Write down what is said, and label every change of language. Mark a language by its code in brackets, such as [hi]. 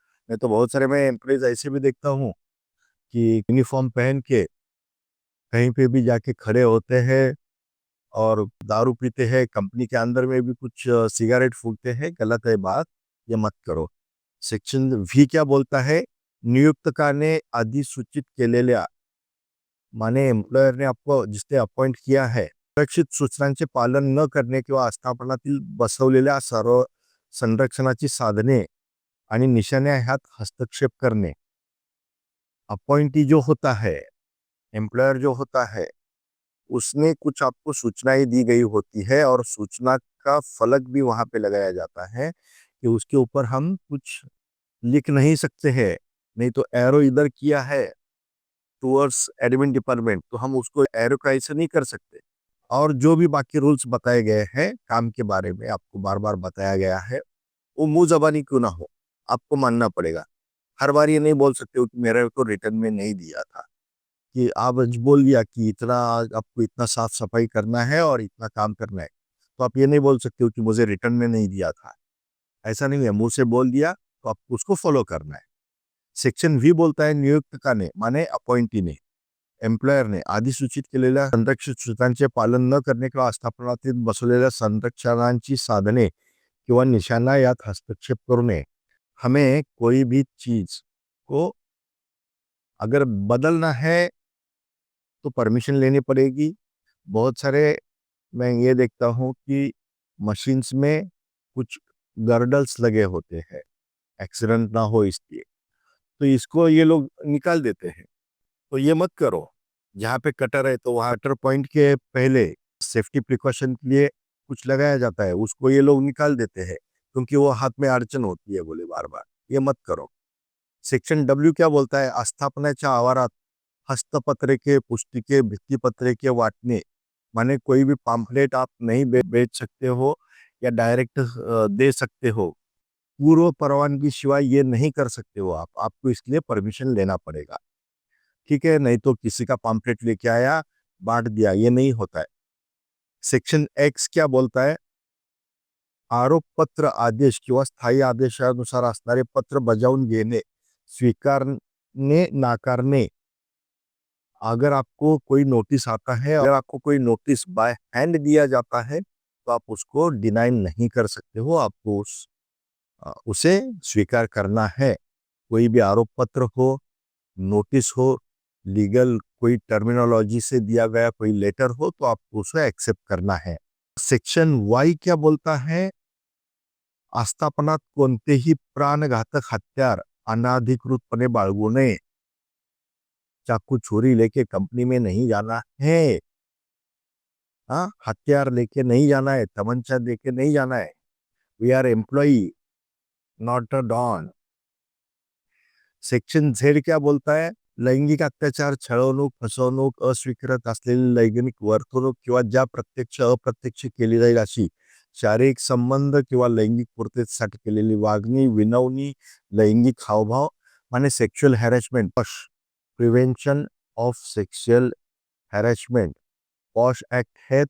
[hi] मैं तो बहुत सारे मैं एम्प्लॉयज ऐसे भी देखता हूँ कि यूनिफॉर्म पहन के कहीं पे भी जाके खड़े होते हैं और दारू पीते हैं, कंपनी के अंदर में भी कुछ सिगरेट फूकते हैं। गलत है बात, ये मत करो। सेक्शन व्ही क्या बोलता है? [mr] नियुक्तकाने अधिसूचित केलेल्या, [hi] माने एम्प्लॉयर ने आपको जिसने अपॉइंट किया है, [mr] सुरक्षित सूचनांचे पालन न करणे किंवा आस्थापनातील बसवलेल्या सर्व संरक्षणाची साधने आणि निशाण्या ह्यात हस्तक्षेप करणे। [hi] अपॉइंटी जो होता है, एम्प्लॉयर जो होता है, उसने कुछ आपको सूचनाएं दी गई होती है और सूचना का फलक भी वहां पे लगाया जाता है कि उसके ऊपर हम कुछ लिख नहीं सकते हैं। नहीं तो एरो इधर किया है टूवर्ड्स एडमिन डिपार्टमेंट, तो हम उसको एरो का ऐसे नहीं कर सकते। और जो भी बाकी रूल्स बताए गए हैं काम के बारे में, आपको बार बार बताया गया है, वो मुंह जबानी क्यों ना हो, आपको मानना पड़ेगा। हर बार ये नहीं बोल सकते हो कि मेरे को रिटर्न में नहीं दिया था। कि आप आज बोल दिया कि इतना आपको इतना साफ सफाई करना है और इतना काम करना है, तो आप ये नहीं बोल सकते हो कि मुझे रिटर्न में नहीं दिया था। ऐसा नहीं है, मुंह से बोल दिया तो आपको उसको फॉलो करना है। सेक्शन व्ही बोलता है [mr] नियुक्तकाने माने अपॉइंटी ने, एम्प्लॉयर ने अधिसूचित केलेल्या संरक्षित सूचनांचे पालन न करणे किंवा आस्थापनातील बसवलेल्या संरक्षणांची साधने किंवा निशाणा यात हस्तक्षेप करू नये। [hi] हमें कोई भी चीज को अगर बदलना है तो परमिशन लेनी पड़ेगी। बहुत सारे मैं ये देखता हूँ कि मशीन्स में कुछ गर्डल्स लगे होते हैं, एक्सीडेंट ना हो इसलिए, तो इसको ये लोग निकाल देते हैं। तो ये मत करो। जहाँ पे कटर है तो वहाँ कटर पॉइंट के पहले सेफ्टी प्रिकॉशन के लिए कुछ लगाया जाता है, उसको ये लोग निकाल देते हैं क्योंकि वो हाथ में अड़चन होती है बोले बार बार। ये मत करो। सेक्शन डब्ल्यू क्या बोलता है? [mr] आस्थापनाच्या आवारात हस्तपत्रिके, पुस्तिके, भित्तिपत्रिके वाटणे, [hi] माने कोई भी पम्फलेट आप नहीं बेच सकते हो या डायरेक्ट दे सकते हो। [mr] पूर्व परवानगी शिवाय [hi] ये नहीं कर सकते हो आप, आपको इसलिए परमिशन लेना पड़ेगा। ठीक है, नहीं तो किसी का पम्फलेट लेके आया, बांट दिया, ये नहीं होता है। सेक्शन एक्स क्या बोलता है? [mr] आरोप पत्र, आदेश किंवा स्थायी आदेशानुसार असणारे पत्र बजावून घेणे, स्वीकारणे, नाकारणे। [hi] अगर आपको कोई नोटिस आता है, अगर आपको कोई नोटिस बाय हैंड दिया जाता है, तो आप उसको डिनाई नहीं कर सकते हो, आपको उसे स्वीकार करना है। कोई भी आरोप पत्र हो, नोटिस हो, लीगल कोई टर्मिनोलॉजी से दिया गया कोई लेटर हो, तो आपको उसे एक्सेप्ट करना है। सेक्शन वाई क्या बोलता है? [mr] आस्थापनात कोणतेही प्राणघातक हत्यार अनाधिकृतपणे बाळगू नये। [hi] चाकू छुरी लेके कंपनी में नहीं जाना है। हाँ, हथियार लेके नहीं जाना है, तमंचा लेके नहीं जाना है। [en] We are employee, not a don. [hi] Section Z क्या बोलता है? [mr] लैंगिक अत्याचार, छळवणूक, फसवणूक, अस्वीकारत असलेली लैंगिक वर्तणूक किंवा ज्या प्रत्यक्ष अप्रत्यक्ष केली जाईल अशी शारीरिक संबंध किंवा लैंगिक पूर्ततेसाठी केलेली वागणी, विनवणी, लैंगिक हावभाव, Mane sexual harassment, prevention of sexual harassment, [hi] posh act है।